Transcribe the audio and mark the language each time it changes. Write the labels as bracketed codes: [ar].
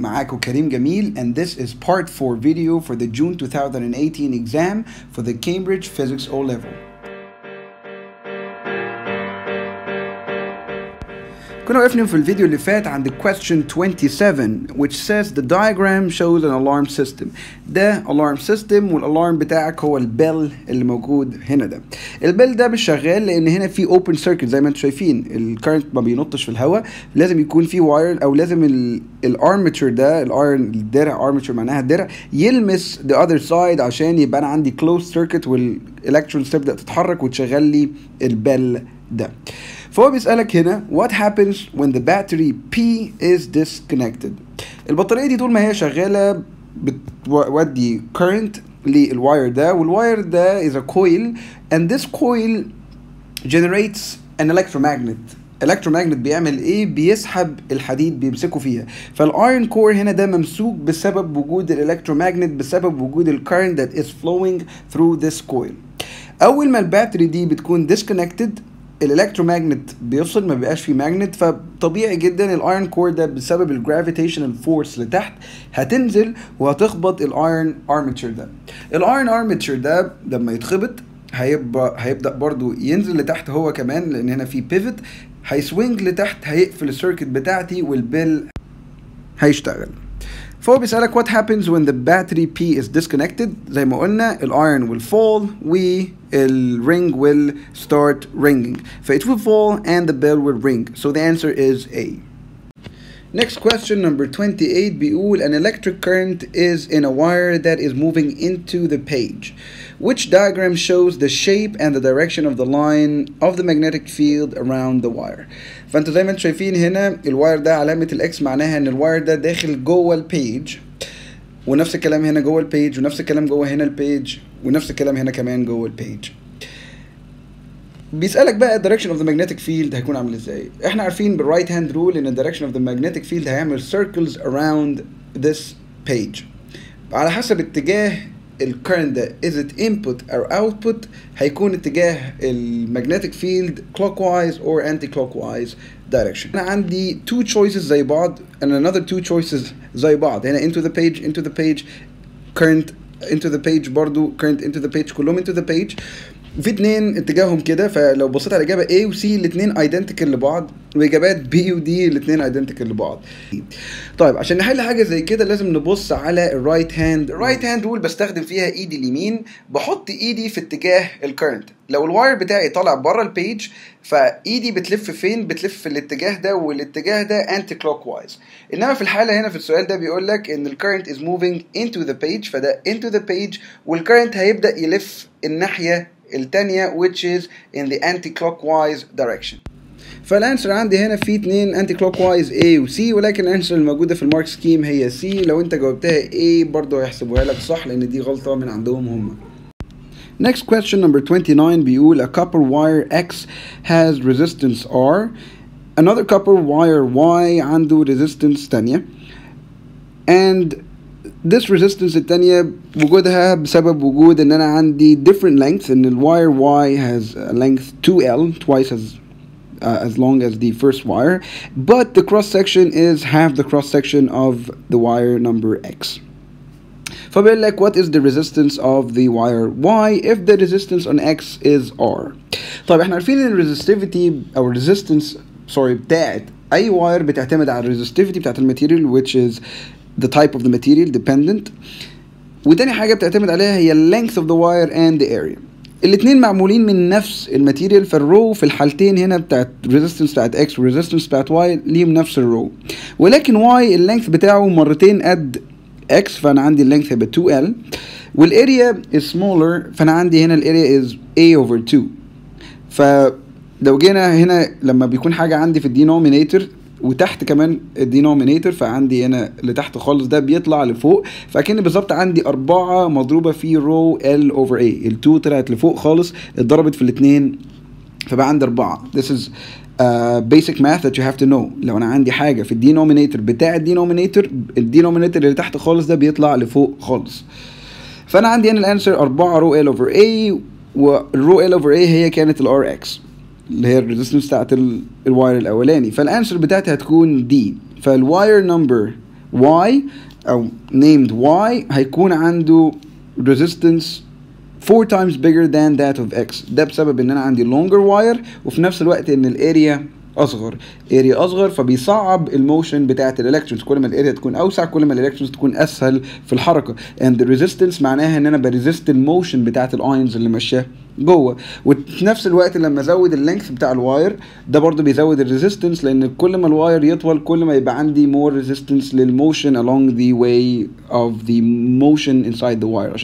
[en] معاكو كريم جميل and this is part 4 video for the June 2018 exam for the Cambridge Physics O-Level. [ar] كنا وقفنا في الفيديو اللي فات عند [en] question 27 which says the diagram shows an alarm system. [ar] ده alarm system والalarm بتاعك هو البيل اللي موجود هنا. ده البيل ده مش شغال لان هنا في open circuit زي ما انتم شايفين. الكارنت ما بينطش في الهواء، لازم يكون في واير او لازم الارمتشر ده الدرع armature معناها الدرع يلمس [en] the other side [ar] عشان يبقى انا عندي closed circuit والالكترونز تبدا تتحرك وتشغل لي البيل ده. فهو بيسألك هنا [en] what happens when the battery P is disconnected. [ar] البطارية دي طول ما هي شغالة بتودي current للواير ده، والواير ده [en] is a coil and this coil generates an electromagnet. [ar] electromagnet بيعمل ايه؟ بيسحب الحديد بيمسكه فيها. فالايرون كور هنا ده ممسوك بسبب وجود الالكترومagnet، بسبب وجود الكارنت [en] that is flowing through this coil. [ar] اول ما الباتري دي بتكون disconnected الالكترومagnet بيفصل، ما بيبقاش فيه ماجنت، فطبيعي جدا الايرون كور ده بسبب الجرافيتيشنال فورس لتحت هتنزل وهتخبط الايرون ارمتشر ده. الايرون ارمتشر ده لما يتخبط هيبدا برضو ينزل لتحت هو كمان، لان هنا في بيفت هيسوينج لتحت، هيقفل السيركت بتاعتي والبيل هيشتغل. فهو بيسألك [en] what happens when the battery P is disconnected. [ar] زي ما قلنا [en] iron will fall ring will start ringing. It will fall and the bell will ring. So the answer is A. Next question number 28 بيقول an electric current is in a wire that is moving into the page. Which diagram shows the shape and the direction of the line of the magnetic field around the wire. [ar] فانتوا زي ما انتوا شايفين هنا الواير ده علامة الاكس معناها ان الواير ده داخل جوه البيج، ونفس الكلام هنا جوه البيج، ونفس الكلام جوه هنا البيج، ونفس الكلام هنا كمان جوه البيج. بيسألك بقى [en] direction of the magnetic field [ar] هيكون عامل ازاي. احنا عارفين بالرايت هاند رول ان [en] direction of the magnetic field هيعمل circles around this page. [ar] على حسب اتجاه الكرنت ده [en] is it input or output [ar] هيكون اتجاه المagnetic field [en] clockwise or anti-clockwise direction. [ar] انا عندي [en] two choices [ar] زي بعض [en] and another two choices [ar] زي بعض. [en] هنا into the page current into the page برضو current into the page [ar] كلهم [en] into the page. [ar] في اتنين اتجاههم كده، فلو بصيت على الاجابه A و C الاتنين ايدنتيكال لبعض، واجابات B و D الاتنين ايدنتيكال لبعض. طيب عشان نحل حاجه زي كده لازم نبص على الرايت هاند. الرايت هاند رول بستخدم فيها ايدي اليمين، بحط ايدي في اتجاه الكرنت. لو الواير بتاعي طالع بره البيج فايدي بتلف فين؟ بتلف في الاتجاه ده، والاتجاه ده انتي كلوك وايز. انما في الحاله هنا في السؤال ده بيقول لك ان الكرنت از موفينج انتو ذا بيج، فده انتو ذا بيج، والكرنت هيبدا يلف الناحيه التانية [en] which is in the anti-clockwise direction. [ar] فالانسر عندي هنا في اتنين anti-clockwise A و C، ولكن الانسر الموجودة في المارك سكيم هي C. لو انت جاوبتها A برضه هيحسبوها لك صح لان دي غلطة من عندهم هم. [en] Next question number 29 بيقول a copper wire X has resistance R. Another copper wire Y عنده resistance تانية. And this resistance [ar] التانية وجودها بسبب وجود ان انا عندي [en] different lengths، ان الواير Y has a length 2L twice as long as the first wire, but the cross section is half the cross section of the wire number X. [ar] فبيقول لك [en] what is the resistance of the wire Y if the resistance on X is R. [ar] طيب احنا عارفين ان resistivity او resistance بتاعت اي واير بتعتمد على resistivity بتاعت الماتيريال [en] which is the type of the material dependent، [ar] وتاني حاجة بتعتمد عليها هي length of the wire and the area. الاتنين معمولين من نفس الماتيريال، فالرو في الحالتين هنا بتاعت resistance بتاعت X و resistance بتاعت Y ليهم نفس الرو، ولكن Y اللينث بتاعه مرتين قد X، فأنا عندي اللينث هيبقى 2L، والاريا [en] is smaller [ar] فأنا عندي هنا الاريا is A over 2. فلو جينا هنا لما بيكون حاجة عندي في الدينومينيتور وتحت كمان الدينومينيتور، فعندي هنا اللي تحت خالص ده بيطلع لفوق، فأكن بالظبط عندي 4 مضروبة في رو L over A. ال2 طلعت لفوق خالص اتضربت في الاتنين فبقى عندي 4. [en] This is basic math that you have to know. [ar] لو أنا عندي حاجة في الدينومينيتور بتاع الدينومينيتور اللي تحت خالص ده بيطلع لفوق خالص. فأنا عندي هنا الانسر 4 رو L over A، والرو L over A هي كانت ال RX اللي هي الريزستنس بتاعت الواير الاولاني، فالانسر بتاعتي هتكون دي. [en] فالواير number Y او named Y [ar] هيكون عنده [en] resistance 4 times bigger than that of X. [ar] ده بسبب ان انا عندي [en] longer wire [ar] وفي نفس الوقت ان الاريا اصغر فبيصعب الموشن بتاعه الالكترونز. كل ما الاريا تكون اوسع كل ما الالكترونز تكون اسهل في الحركه. [en] and the resistance [ar] معناها ان انا بريزست الموشن بتاعه الايونز اللي ماشيه جوه. وفي نفس الوقت لما ازود اللينث بتاع الواير ده برضو بيزود الريزيستنس، لان كل ما الواير يطول كل ما يبقى عندي [en] more resistance [ar] للموشن [en] along the way of the motion inside the wire.